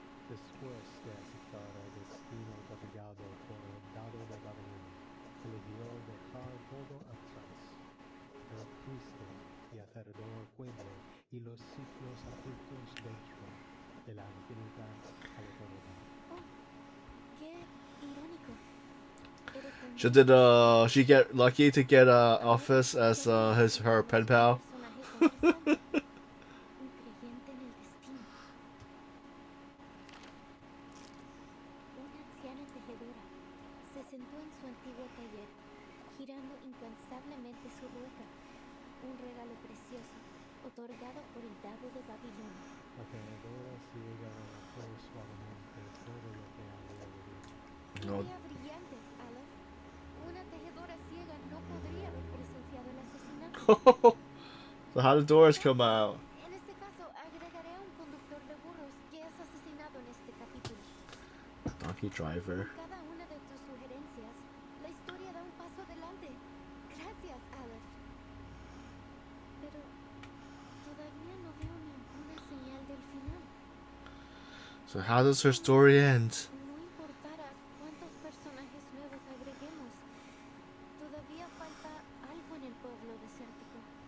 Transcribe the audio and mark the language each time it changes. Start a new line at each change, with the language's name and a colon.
Spanish: Después de aceptar el destino otorgado por el Dado de Babilonia, eligió dejar todo atrás. El triste y aterrador pueblo y los ciclos ocultos dentro de la infinita aleatoriedad. Oh, qué irónico. Pero también
English: She get lucky to get Office as her pen pal?
Spanish: personaje conversante, un creyente en el destino. Una anciana tejedora se sentó en su antiguo taller, girando incansablemente su rueca, un regalo precioso otorgado por el Dado de Babilonia. La tejedora ciega relajó suavemente todo lo que había vivido. No. Idea brillante, Aleph. Una tejedora ciega no podría haber presenciado el asesinato.
English: So how did doors come out?
Spanish: En este caso, agregaré a un conductor de burros que es asesinado en este capítulo.
English: Donkey driver.
Spanish: Con cada una de tus sugerencias, la historia da un paso adelante. Gracias, Aleph. Pero todavía no veo ninguna señal del final.
English: So how does her story end?
Spanish: No importara cuántos personajes nuevos agreguemos, todavía falta algo en el pueblo desértico.